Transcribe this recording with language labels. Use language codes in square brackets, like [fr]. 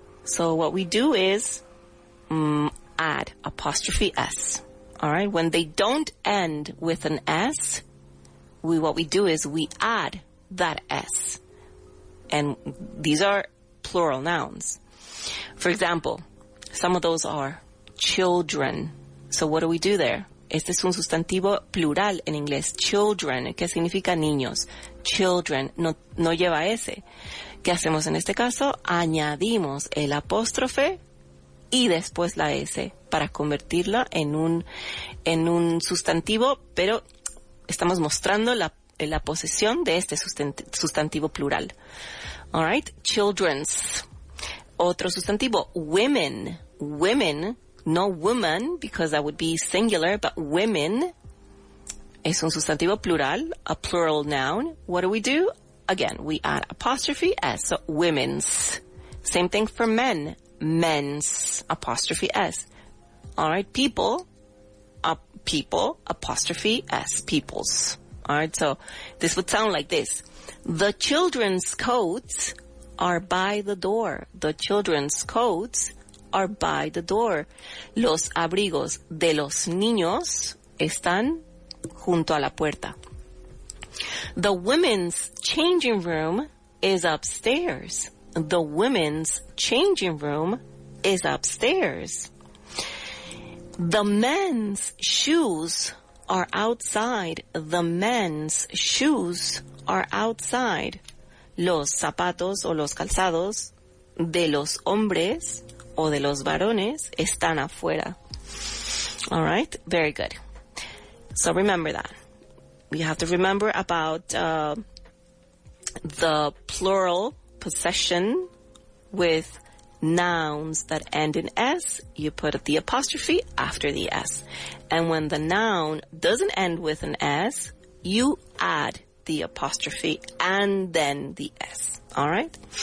[en] So what we do is add apostrophe S. All right? When they don't end with an S, what we do is we add that S. And these are plural nouns. For example, some of those are children. So what do we do there? [es] Este es un sustantivo plural en inglés. Children, que significa niños. Children, no lleva S. ¿Qué hacemos en este caso? Añadimos el apóstrofe y después la S para convertirla en un sustantivo, pero estamos mostrando la posesión de este sustantivo plural. [en] All right, children's. [es] Otro sustantivo, [en] women. Women, no woman, because that would be singular, but women [es] es un sustantivo plural, [en] a plural noun. What do? Again, we add apostrophe S, so women's. Same thing for men, men's, apostrophe S. All right, people, people, apostrophe S, people's. All right, so this would sound like this. The children's coats are by the door. The children's coats are by the door. [es] Los abrigos de los niños están junto a la puerta. [en] The women's changing room is upstairs. The women's changing room is upstairs. The men's shoes are outside. The men's shoes are outside. [es] Los zapatos o los calzados de los hombres o de los varones están afuera. [en] All right, very good. So remember that. We have to remember about the plural possession with nouns that end in S. You put the apostrophe after the S. And when the noun doesn't end with an S, you add the apostrophe and then the S. All right?